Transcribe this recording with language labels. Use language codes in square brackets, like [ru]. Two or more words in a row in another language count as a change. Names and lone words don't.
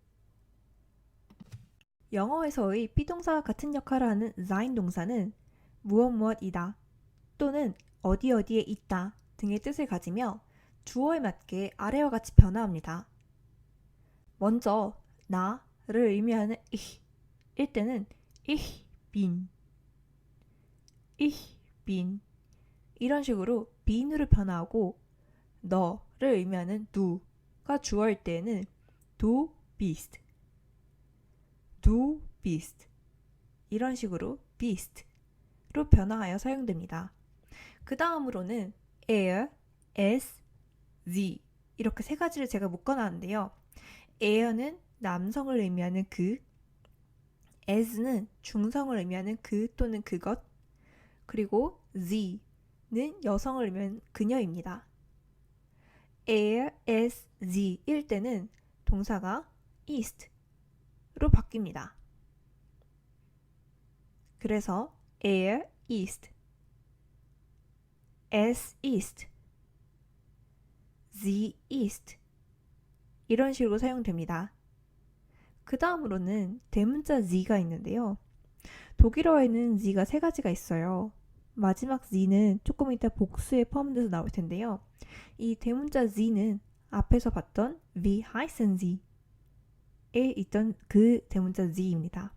[ko] 영어에서의 비동사와 같은 역할을 하는 sein 동사는 무엇무엇이다 또는 어디 어디에 있다 등의 뜻을 가지며 주어에 맞게 아래와 같이 변화합니다. 먼저 나를 의미하는 일 때는 [de] ich bin [ko] 이런 식으로 bin으로 변화하고 너를 의미하는 du가 주어일 때는 [de] du bist [ko] 이런 식으로 beast로 변화하여 사용됩니다. 그 다음으로는 er, es, sie 이렇게 세 가지를 제가 묶어놨는데요. er는 남성을 의미하는 그, es는 중성을 의미하는 그 또는 그것, 그리고 sie는 여성을 의미하는 그녀입니다. [de] er, es, [ko] sie일 때는 동사가 ist로 바뀝니다. 그래서 [de] er ist, es ist, sie ist [ko] 이런 식으로 사용됩니다. 그 다음으로는 대문자 sie가 있는데요. 독일어에는 sie가 세 가지가 있어요. 마지막 sie는 조금 이따 복수에 포함돼서 나올 텐데요. 이 대문자 sie는 앞에서 봤던 [de] Wie heißen Sie [ko] 에 있던 그 대문자 sie입니다.